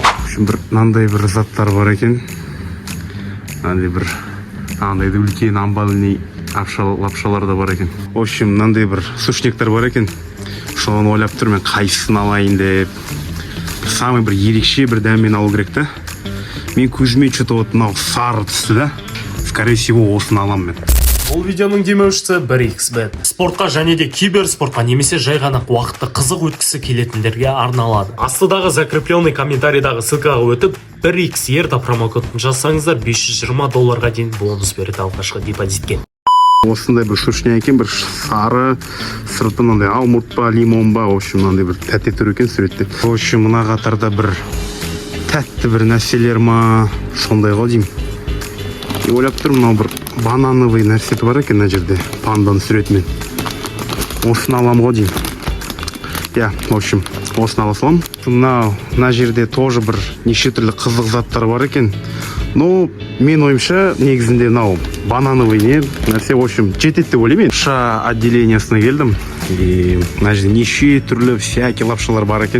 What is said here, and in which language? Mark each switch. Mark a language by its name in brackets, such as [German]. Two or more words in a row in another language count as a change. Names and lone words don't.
[Russian] В общем, [Kazakh] бір мынандай бір заттар бар екен. Мынандай бір андайды үлкен амбалный лапшалар да бар екен. [Russian] В общем, [Kazakh] мынандай бір сушниктер бар екен. Соны ойлап тұрмын, мен қайсысын алайын деп. Самый бір ерекше бір дәммен алу керек та. Мен көзіме [Russian] что-то вот [Kazakh] мынау сары түсті да. [Russian] Скорее всего, [Kazakh] осыны аламын мен. Бұл видеоның демеушісі 1xbet. Спортқа және де киберспортқа немесе жай ғана уақытты қызық өткісі келетіндерге арналады. Астыдағы [Russian] закрепленный комментарийдағы [Kazakh] ссылкаға өтіп 1x Ерда промокодын жазсаңыздар $520 дейін бонус береді алғашқы депозитке. Осындай бір сушня екен, бір сары, сырты мынандай алмұрт па, лимон ба, [Russian] в общем, [Kazakh] мынандай бір тәтті тұр екен суретте. [Russian] В общем, [Kazakh] мына қатарда бір тәтті бір нәрселер ма, сондай ғой деймін. И ойлап тұрмын, мынау бір банановый нәрсеті бар екен мына жерде, панданың суретімен. Осыны аламын ғой деймін. [Russian] Я, в общем, [Kazakh] осыны ала саламын. Мына жерде тоже бір неше түрлі қызық заттар бар екен. Но мен ойымша негізінде мынау банановый нәрсе, [Russian] в общем, [Kazakh] жетеді деп ойлаймын. Лапша отделениесіне келдім. И мына жерде неше түрлі всякий лапшалар бар екен.